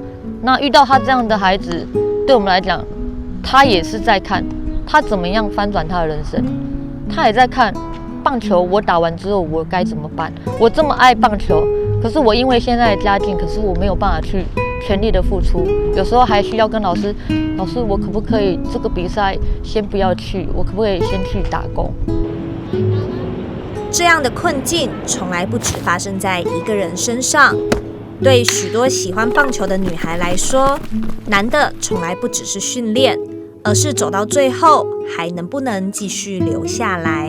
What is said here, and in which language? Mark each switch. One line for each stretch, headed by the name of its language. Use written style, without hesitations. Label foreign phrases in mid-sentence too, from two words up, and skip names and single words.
Chinese: 那遇到他這樣的孩子，對我們來講，他也是在看他怎麼樣翻轉他的人生，他也在看棒球我打完之後我該怎麼辦。我這麼愛棒球，可是我因為现在的家境，可是我沒有辦法去全力的付出，有時候還需要跟老師，我可不可以這個比賽先不要去，我可不可以先去打工？這樣的困境從來不只發生在一個人身上，對許多喜歡棒球的女孩來說，難的從來不只是訓練，而是走到最後還能不能繼續留下來。